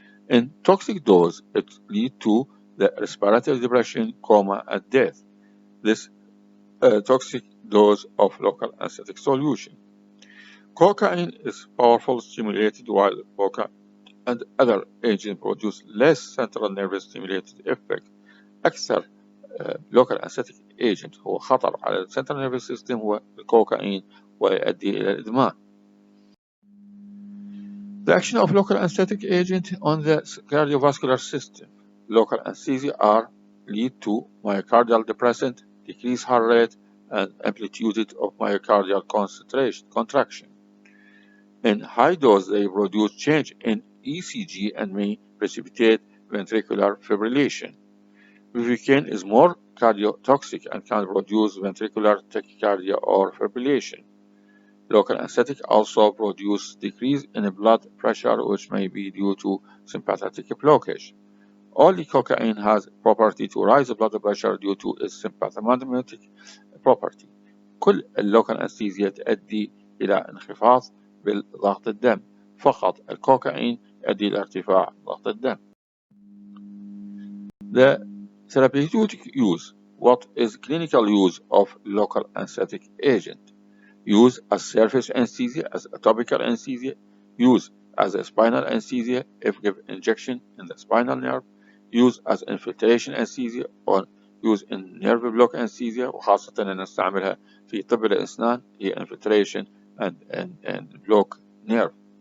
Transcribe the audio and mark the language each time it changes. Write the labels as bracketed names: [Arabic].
[English] In toxic dose, it leads to the respiratory depression, coma, and death. This toxic dose of local anesthetic solution. Cocaine is powerful stimulated while coca and other agents produce less central nervous stimulated effect. [Arabic] أكثر [English] local anesthetic agent [Arabic] هو خطر على السنترال نيرفس سيستم هو الكوكايين ويؤدي إلى الإدمان. [English] The action of local anesthetic agent on the cardiovascular system. Local anesthesia lead to myocardial depressant, decreased heart rate, and amplitude of myocardial contraction. In high dose, they produce change in ECG and may precipitate ventricular fibrillation. Pivikin is more cardiotoxic and can produce ventricular tachycardia or fibrillation. Local anesthetic also produce decrease in blood pressure, which may be due to sympathetic blockage. Only cocaine has property to raise blood pressure due to its sympathetic property. [Arabic] كل اللوكال أنستيزيا تؤدي إلى انخفاض بضغط الدم، فقط الكوكايين يؤدي إلى ارتفاع ضغط الدم. [English] The therapeutic use. What is clinical use of local anesthetic agent? Use as surface anesthesia, as a topical anesthesia. Use as a spinal anesthesia if give injection in the spinal nerve. Use as infiltration anesthesia or use in nerve block anesthesia، [Arabic] وخاصة نستعملها في طب الأسنان هي [English] infiltration and block nerve.